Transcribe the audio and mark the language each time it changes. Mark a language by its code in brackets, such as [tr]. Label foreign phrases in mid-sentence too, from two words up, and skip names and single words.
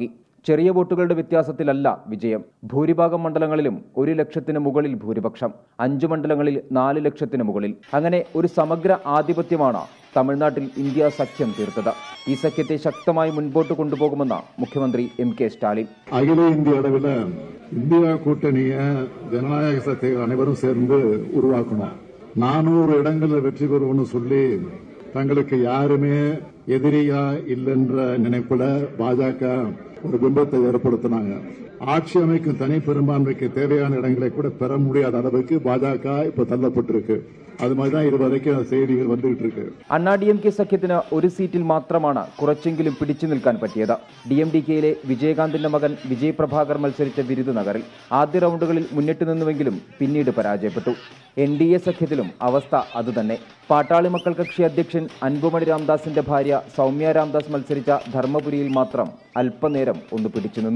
[ml] ചെറിയ വോട്ടുകളുടെ വ്യത്യാസത്തിലല്ല വിജയം. ഭൂരിഭാഗം മണ്ഡലങ്ങളിലും 1 ലക്ഷത്തിന് മുകളിൽ ഭൂരിപക്ഷം, 5 മണ്ഡലങ്ങളിൽ 4 ലക്ഷത്തിന് മുകളിൽ. അങ്ങനെ ഒരു സമഗ്ര ആധിപത്യമാണ് തമിഴ്നാട്ടിൽ ഇന്ത്യ സഖ്യം തീർത്തത്. ഈ സഖ്യത്തെ ശക്തമായി മുൻപോട്ട് കൊണ്ടുപോകുമെന്ന് മുഖ്യമന്ത്രി MK സ്റ്റാലിൻ. [ta] அகில இந்திய அளவில் இந்தியா கூட்டணியை ஜனநாயக சக்தி அனைவரும் சேர்ந்து உருவாக்கணும். 400 இடங்களில் வெற்றி பெறுவோம்னு சொல்லி தங்களுக்கு யாருமே எதிரியா இல்லைன்ற நினைப்புல பாஜக ஒரு பிம்பத்தை ஏற்படுத்தினாங்க. ஆட்சி அமைக்கும் தனி பெரும்பான்மைக்கு தேவையான இடங்களை கூட பெற முடியாத அளவுக்கு பாஜக இப்ப தள்ளப்பட்டிருக்கு. அது மாதிரிதான் இதுவரைக்கும் செய்திகள் வந்துகிட்டு இருக்கு. [ml] അണ്ണാ DMK സഖ്യത്തിന് ഒരു സീറ്റിൽ മാത്രമാണ് കുറച്ചെങ്കിലും പിടിച്ചു നിൽക്കാൻ പറ്റിയത്. DMDKയിലെ വിജയകാന്തിന്റെ മകൻ വിജയ് പ്രഭാകർ മത്സരിച്ച വിരുദുനഗറിൽ ആദ്യ റൗണ്ടുകളിൽ മുന്നിട്ട് നിന്നുവെങ്കിലും പിന്നീട് പരാജയപ്പെട്ടു. NDA സഖ്യത്തിലും അവസ്ഥ അതുതന്നെ. പാട്ടാളി മക്കൾ കക്ഷി അധ്യക്ഷൻ അൻപുമണി രാംദാസിന്റെ ഭാര്യ സൗമ്യ രാംദാസ് മത്സരിച്ച ധർമ്മപുരിയിൽ മാത്രം അല്പനേരം ഒന്ന് പിടിച്ചു നിന്നു.